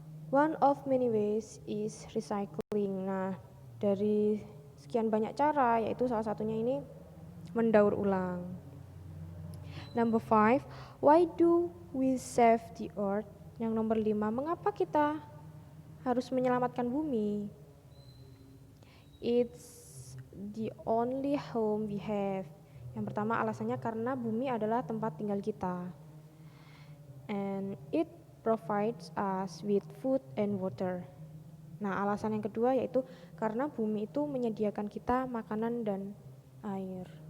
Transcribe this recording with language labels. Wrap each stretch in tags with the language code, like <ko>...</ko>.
<en>One of many ways is recycling.</en> <id>Nah, dari sekian banyak cara, yaitu salah satunya ini mendaur ulang.</id> <en>Number 5, why do we save the earth?</en> <id>Yang nomor 5, mengapa kita harus menyelamatkan bumi?</id> <en>It's the only home we have.</en> <id>Yang pertama alasannya karena bumi adalah tempat tinggal kita.</id> <en>And it provides us with food and water.</en> <id>Nah, alasan yang kedua yaitu karena bumi itu menyediakan kita makanan dan air.</id>